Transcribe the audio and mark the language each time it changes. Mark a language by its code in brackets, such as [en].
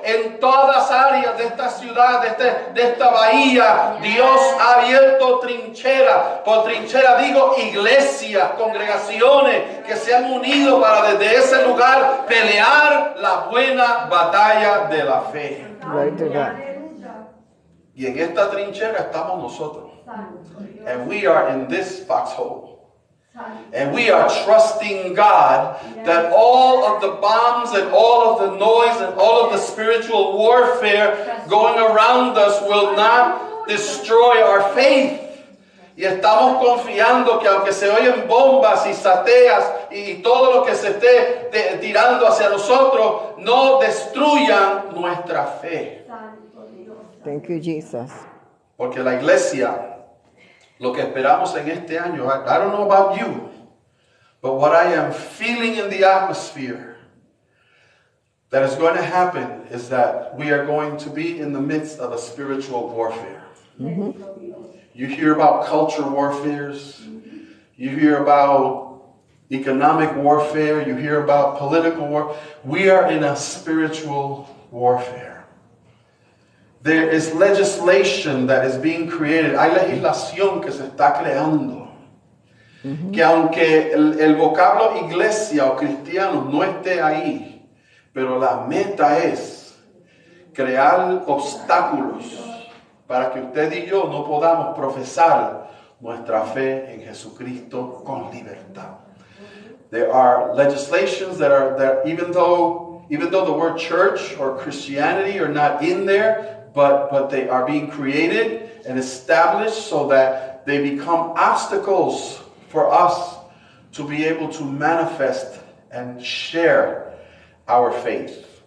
[es] En todas áreas de esta ciudad, de esta bahía, Dios ha abierto trinchera. Por trinchera digo iglesias, congregaciones que se han unido para desde ese lugar pelear la buena batalla de la fe. [en] Glory to God. [es] Y en esta trinchera estamos nosotros. [en] And we are in this foxhole. And we are trusting God that all of the bombs and all of the noise and all of the spiritual warfare going around us will not destroy our faith. [es] Y estamos confiando que aunque se oyen bombas y sateas y todo lo que se esté tirando hacia nosotros, no destruyan nuestra fe. [en] Thank you, Jesus. [es] Porque la iglesia, lo que esperamos en este año, [en] I don't know about you, but what I am feeling in the atmosphere that is going to happen is that we are going to be in the midst of a spiritual warfare. You hear about culture warfares, you hear about economic warfare, you hear about political war. We are in a spiritual warfare. There is legislation that is being created. [es] Hay legislación que se está creando. Que aunque el vocablo iglesia o cristiano no esté ahí, pero la meta es crear obstáculos para que usted y yo no podamos profesar nuestra fe en Jesucristo con libertad. [en] There are legislations that even though the word church or Christianity are not in there, but they are being created and established so that they become obstacles for us to be able to manifest and share our faith.